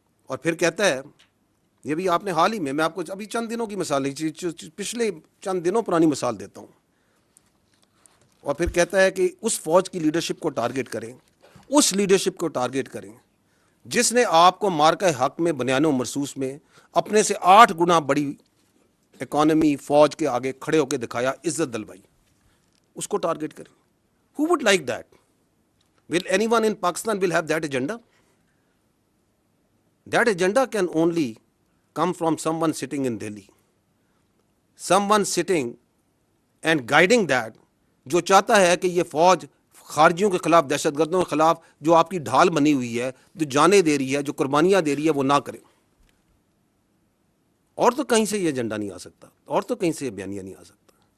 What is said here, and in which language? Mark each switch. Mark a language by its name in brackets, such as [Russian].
[Urdu] اور پھر کہتا ہے, یہ بھی آپ نے حال ہی میں آپ کو ابھی چند دنوں کی مثال نہیں, پچھلے چند دنوں پرانی مثال دیتا ہوں, اور پھر کہتا ہے کہ اس فوج کی لیڈرشپ کو ٹارگٹ کریں, اس لیڈرشپ کو ٹارگٹ کریں جس نے آپ کو مارکہ حق میں بنیان و مرصوص میں اپنے سے 8 گنا بڑی اکانومی فوج کے آگے کھڑے ہو کے دکھایا, عزت دلوائی. اس کو ٹارگٹ کریں. [English] Who would like that? Will anyone in Pakistan will have that agenda? That agenda can only come from someone sitting in Delhi, someone sitting and guiding that, [Urdu] جو چاہتا ہے کہ یہ فوج خارجیوں کے خلاف, دہشت گردوں کے خلاف جو آپ کی ڈھال بنی ہوئی ہے, جو جانیں دے رہی ہے, جو قربانیاں دے رہی ہے, وہ نہ کرے. اور تو کہیں سے یہ ایجنڈا نہیں آ سکتا, اور تو کہیں سے یہ بیانیہ نہیں آ سکتا.